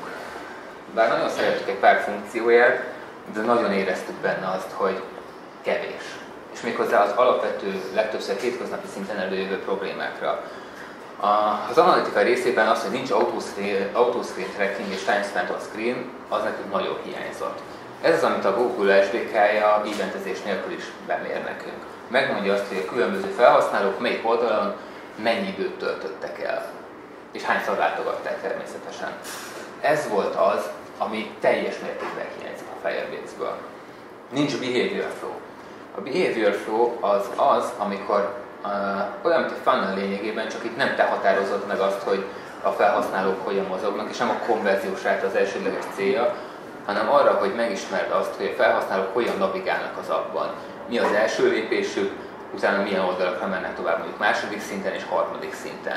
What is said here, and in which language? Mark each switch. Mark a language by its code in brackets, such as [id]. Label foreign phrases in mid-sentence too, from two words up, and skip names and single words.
[hu] Bár nagyon szeretjük egy pár funkcióját, de nagyon éreztük benne azt, hogy kevés. És méghozzá az alapvető, legtöbbször hétköznapi szinten előjövő problémákra. Az analitika részében az, hogy nincs [en] autoscreen tracking [hu] és [en] timestamp on screen, [hu] az nekünk nagyon hiányzott. Ez az, amit a Google SDK-ja eventezés nélkül is bemér nekünk. Megmondja azt, hogy a különböző felhasználók melyik oldalon mennyi időt töltöttek el. És hányszor látogatták természetesen. Ez volt az, ami teljes mértékben hiányzik a Firebase-ből. Nincs [en] behavior flow. [hu] A [en] behavior flow [hu] az, amikor olyan, mint egy funnel lényegében, csak itt nem te határozod meg azt, hogy a felhasználók hogyan mozognak, és nem a konverziós ráta az elsődleges célja, hanem arra, hogy megismerd azt, hogy a felhasználók hogyan navigálnak az appban. Mi az első lépésük, utána milyen oldalakra mennek tovább, mondjuk második szinten és harmadik szinten.